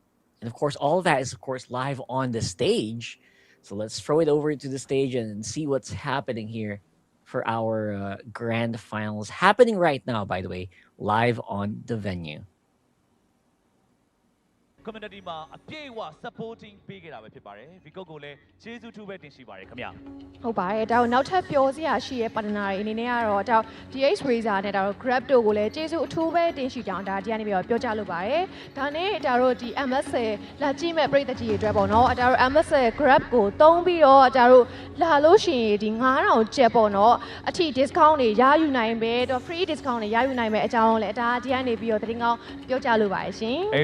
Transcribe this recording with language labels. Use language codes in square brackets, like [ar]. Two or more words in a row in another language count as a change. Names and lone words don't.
[en] And of course, all of that is, of course, live on the stage. So let's throw it over to the stage and see what's happening here for our grand finals. Happening right now, by the way, live on the venue. [my] community မှာအပြည့်အဝ supporting ပေးခဲ့တာပဲဖြစ်ပါတယ်။ Vico ကိုလည်းကျေးဇူးထူးပဲတင်ရှိပါတယ်ခင်ဗျာ။ ဟုတ်ပါတယ်။ဒါတော့နောက်ထပ်ပြောစရာရှိရဲ့ partner တွေအနေနဲ့ကတော့ဒါ DH Razor နဲ့ဒါတော့ Grab တို့ကိုလည်းကျေးဇူးအထူးပဲတင်ရှိကြောင်းဒါဒီကနေပြီးတော့ပြောကြလိုပါတယ်။ဒါနဲ့ဒါတော့ဒီ MSL လာကြည့်မဲ့ပြည်သက်ကြီးတွေအတွက်ပေါ့နော်။ဒါတော့ MSL Grab ကိုတုံးပြီးတော့ဒါတို့လာလို့ရှိရင်ဒီ9000ကျပ်ပေါ့နော်။အထိ discount တွေရယူနိုင်ပဲတော့ [en] free discount [my] တွေရယူနိုင်မဲ့အကြောင်းလည်းဒါဒီကနေပြီးတော့တင်ကောင်းပြောကြလိုပါတယ်ရှင်။